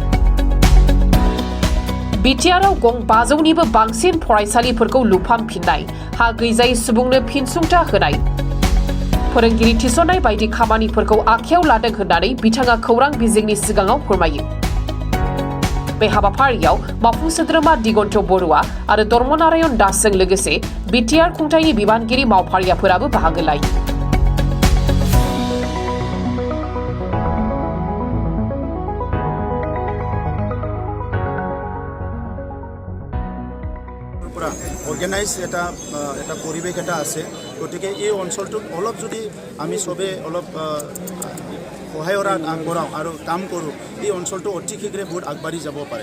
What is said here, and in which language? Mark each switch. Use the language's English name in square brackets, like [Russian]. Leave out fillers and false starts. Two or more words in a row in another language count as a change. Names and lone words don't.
[Bodo] BTR आव गं 500निबो बांसिन फरायसालिफोरखौ लुफामफिननाय, हा गैजायै सुबुंनो फिनसुंथा होनाय, फोरोंगिरि थिसननाय बायदि खामानिफोरखौ आखायाव लादों होननानै बिथाङा खौरां बिजोंनि सिगाङाव फोरमायो। बे हाबाफारियाव मावफुं सोद्रोमा दिगन्त बर'आ आरो धर्मनारायण दासजों लोगोसे BTR खुंथायनि बिबानगिरि मावफारियाफोराबो बाहागो लायो। [Assamese] অর্গানাইজ এটা পরিবেশ এটা আছে, গতিকে এই অঞ্চলটোত অলপ যদি আমি সবে অলপ সহায়ৰ আগবঢ়াওঁ আৰু কাম কৰোঁ, এই অঞ্চলটো অতি শীঘ্ৰে বহুত আগবাঢ়ি যাব পাৰে।